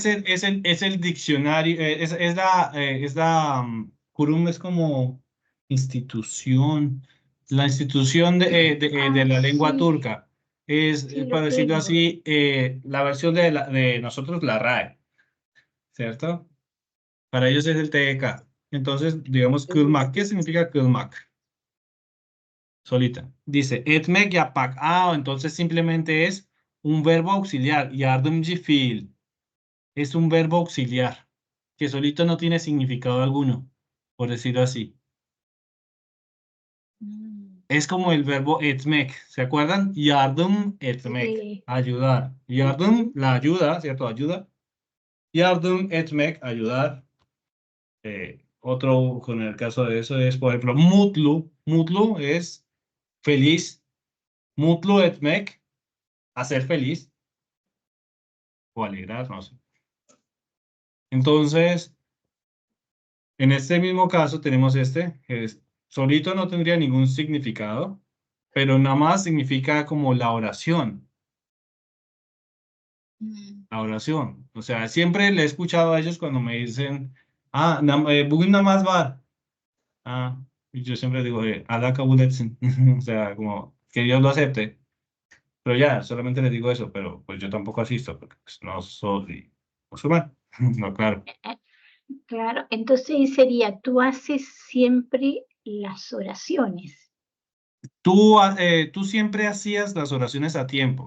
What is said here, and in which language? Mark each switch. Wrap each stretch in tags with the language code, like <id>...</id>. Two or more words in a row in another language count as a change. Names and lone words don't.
<es>es el diccionario, es la Curum es como institución, la institución de la lengua sí, turca. Es, sí para lo decirlo tengo. así, la versión de nosotros, la RAE, ¿cierto? Para ellos es el TDK. Entonces, digamos, Kilmac. ¿Qué significa Kilmac? Solita. Dice,</es> <tr>etmek yapak.</tr> <es>Ah, entonces simplemente es un verbo auxiliar.</es> <tr>Yardımcı fiil.</tr> <es>Es un verbo auxiliar, que solito no tiene significado alguno, por decirlo así. Es como el verbo etmek, ¿se acuerdan?</es> <tr>Yardım etmek,</tr> <es>Sí, ayudar. Yardım, la ayuda, ¿cierto? Ayuda.</es> <tr>Yardım etmek,</tr> <es>ayudar. Otro, con el caso de eso es, por ejemplo, mutlu. Mutlu es feliz.</es> <tr>Mutlu etmek,</tr> <es>hacer feliz o alegrar, no sé. Entonces, en este mismo caso tenemos este, que solito no tendría ningún significado, pero nada más significa como la oración. La oración. O sea, siempre le he escuchado a ellos cuando me dicen,</es> <tr>bugün namaz var.</tr> <es>Ah, y yo siempre digo,</es> <tr>Allah kabul etsin.</tr> <es>O sea, como que Dios lo acepte. Pero ya, solamente les digo eso, pero pues yo tampoco asisto, porque pues, no soy musulmán. No, claro. claro. Entonces sería, tú haces siempre las oraciones. Tú siempre hacías las oraciones a tiempo.</es>